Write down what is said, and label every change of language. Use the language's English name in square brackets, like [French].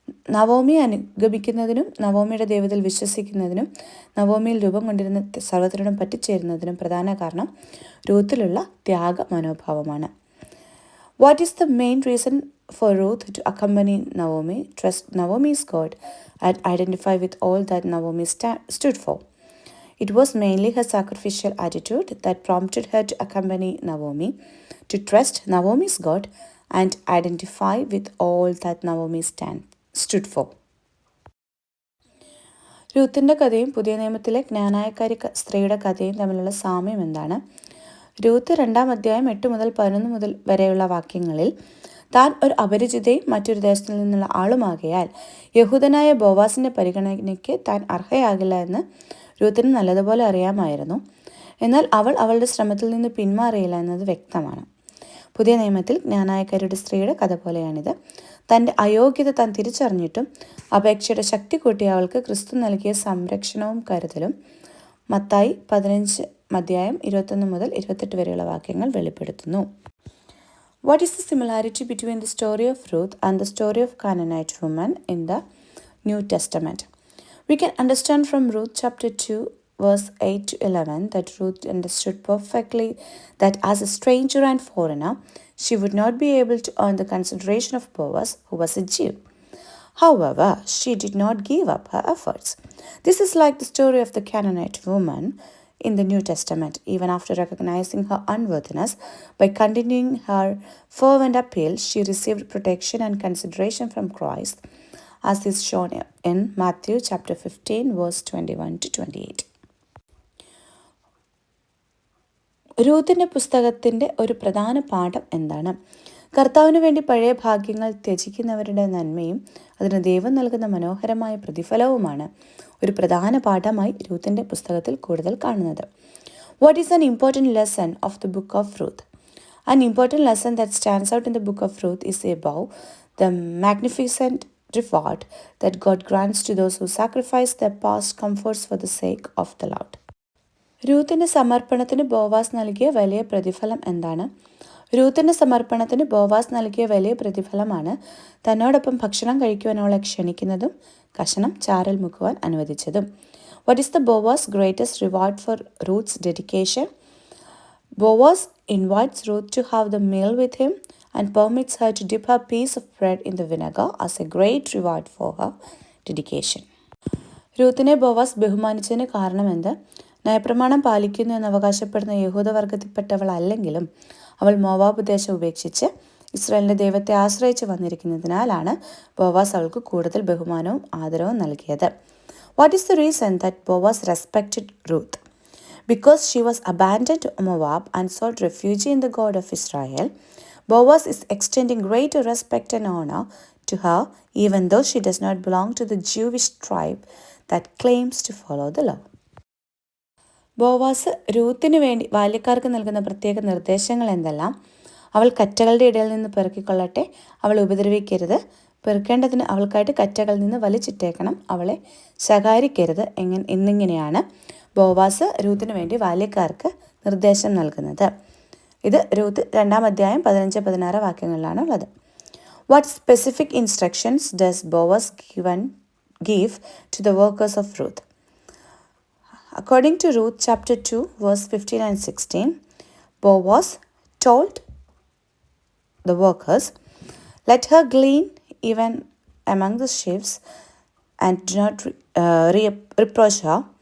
[Malayalam] നവോമിയെ അനുഗമിക്കുന്നതിനും നവോമിയുടെ ദൈവത്തിൽ വിശ്വസിക്കുന്നതിനും നവോമിയിൽ രൂപം കൊണ്ടിരുന്ന സർവ്വത്തിനോടും പറ്റിച്ചേരുന്നതിനും പ്രധാന കാരണം രൂത്തിലുള്ള ത്യാഗ മനോഭാവമാണ്. [English] What is the main reason for Ruth to accompany Naomi? Trust Naomi's God and identify with all that Naomi stood for. It was mainly her sacrificial attitude that prompted her to accompany Naomi, to trust Naomi's God and identify with all that Naomi stood for. [Malayalam] രൂത്തിൻ്റെ കഥയും പുതിയ നിയമത്തിലെ ജ്ഞാനായക്കാരി സ്ത്രീയുടെ കഥയും തമ്മിലുള്ള സാമ്യം എന്താണ്? Ruth 2-ാം അധ്യായം 8 മുതൽ 11 വരെയുള്ള വാക്യങ്ങളിൽ താൻ ഒരു അപരിചിതയും മറ്റൊരു ദേശത്തിൽ നിന്നുള്ള ആളുമാകയാൽ യഹൂദനായ ബോവാസിൻ്റെ പരിഗണനയ്ക്ക് താൻ അർഹയാകില്ല എന്ന് രൂത്തിന് നല്ലതുപോലെ അറിയാമായിരുന്നു. എന്നാൽ അവൾ അവളുടെ ശ്രമത്തിൽ നിന്ന് പിന്മാറിയില്ല എന്നത് വ്യക്തമാണ്. പുതിയ നിയമത്തിൽ ജ്ഞാനായക്കാരുടെ സ്ത്രീയുടെ കഥ പോലെയാണിത്. തൻ്റെ അയോഗ്യത താൻ തിരിച്ചറിഞ്ഞിട്ടും അപേക്ഷയുടെ ശക്തി കൂട്ടി അവൾക്ക് ക്രിസ്തു നൽകിയ സംരക്ഷണവും കരുതലും മത്തായി 15 അധ്യായം 21 മുതൽ 28 വരെയുള്ള വാക്യങ്ങൾ വെളിപ്പെടുത്തുന്നു. [English] What is the similarity between the story of Ruth and the story of Canaanite woman in the New Testament? We can understand from Ruth chapter 2 verse 8 to 11 that Ruth understood perfectly that as a stranger and foreigner, she would not be able to earn the consideration of Boaz, who was a Jew. However, she did not give up her efforts. This is like the story of the Canaanite woman in the New Testament. Even after recognizing her unworthiness, by continuing her fervent appeal, she received protection and consideration from Christ, as is shown in Matthew chapter 15 verse 21 to 28. [Malayalam] രൂത്തിൻ്റെ പുസ്തകത്തിൻ്റെ ഒരു പ്രധാന പാഠം എന്താണ്? കർത്താവിന് വേണ്ടി പഴയ ഭാഗ്യങ്ങൾ ത്യജിക്കുന്നവരുടെ നന്മയും അതിന് ദൈവം നൽകുന്ന മനോഹരമായ പ്രതിഫലവുമാണ് ഒരു പ്രധാന പാഠമായി രൂത്തിൻ്റെ പുസ്തകത്തിൽ കൂടുതൽ കാണുന്നത്. [English] What is an important lesson of the book of Ruth? An important lesson that stands out in the book of Ruth is above the magnificent reward that God grants to those who sacrifice their past comforts for the sake of the Lord. [Malayalam] രൂത്തിൻ്റെ സമർപ്പണത്തിന് Boaz നൽകിയ വലിയ പ്രതിഫലം എന്താണ്? രൂത്തിൻ്റെ സമർപ്പണത്തിന് ബോവാസ് നൽകിയ വലിയ പ്രതിഫലമാണ് തന്നോടൊപ്പം ഭക്ഷണം കഴിക്കുവാൻ അവളെ ക്ഷണിക്കുന്നതും കഷണം ചാരൽ മുക്കുവാൻ അനുവദിച്ചതും. [English] What is the Boaz' greatest reward for Ruth's dedication? Boaz invites Ruth to have the meal with him and permits her to dip her piece of bread in the vinegar as a great reward for her dedication. [Malayalam] രൂത്തിനെ Boaz ബഹുമാനിച്ചതിന് കാരണമെന്ത്? നയപ്രമാണം പാലിക്കുന്നു എന്ന് അവകാശപ്പെടുന്ന യഹൂദവർഗത്തിൽപ്പെട്ടവളല്ലെങ്കിലും അവൾ Moab ദേശം ഉപേക്ഷിച്ച് ഇസ്രായേലിൻ്റെ ദൈവത്തെ ആശ്രയിച്ച് വന്നിരിക്കുന്നതിനാലാണ് ബോവാസ് അവൾക്ക് കൂടുതൽ ബഹുമാനവും ആദരവും നൽകിയത്. [English] What is the reason that Boaz respected Ruth? Because she was abandoned to Moab and sought refuge in the God of Israel, Boaz is extending greater respect and honor to her even though she does not belong to the Jewish tribe that claims to follow the law. [Malayalam] Boaz രൂത്തിന് വേണ്ടി ബാല്യക്കാർക്ക് നൽകുന്ന പ്രത്യേക നിർദ്ദേശങ്ങൾ എന്തെല്ലാം? അവൾ കറ്റകളുടെ ഇടയിൽ നിന്ന് പെറുക്കിക്കൊള്ളട്ടെ, അവളെ ഉപദ്രവിക്കരുത്, പെറുക്കേണ്ടതിന് അവൾക്കായിട്ട് കറ്റകളിൽ നിന്ന് വലിച്ചിട്ടേക്കണം, അവളെ ശകാരിക്കരുത് എന്നിങ്ങനെയാണ് ബോവാസ് രൂത്തിന് വേണ്ടി ബാല്യക്കാർക്ക് നിർദ്ദേശം നൽകുന്നത്. ഇത് രൂത്ത് 2-ാം അധ്യായം 15-16 വാക്യങ്ങളിലാണ് ഉള്ളത്. [English] What specific instructions does Boaz give to the workers of Ruth? According to Ruth chapter 2 verse 15 and 16, Boaz told the workers, "Let her glean even among the sheaves and do not reproach her.